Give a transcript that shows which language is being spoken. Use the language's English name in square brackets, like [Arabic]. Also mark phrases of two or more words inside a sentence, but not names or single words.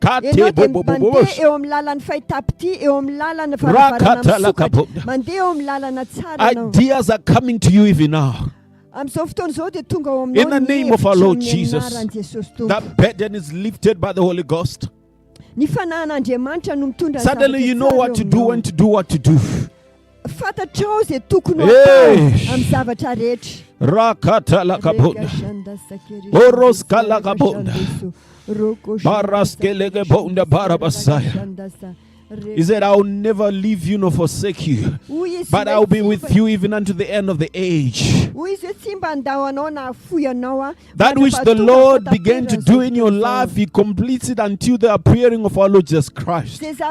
[English] Ideas are coming to you even now. In the name of our Lord Jesus, that burden is lifted by the Holy Ghost. Suddenly you know what to do, when to do what to do. [Malagasy] Fatatrao zay tokony amin'ny zavatra rehetra. Rakata lakabonda. Oroska lakabonda. Baraskelege bonda barabasaya. [English] He said, I will never leave you nor forsake you, but I will be with you even unto the end of the age. That which the Lord began to do in your life, He completes it until the appearing of our Lord Jesus Christ.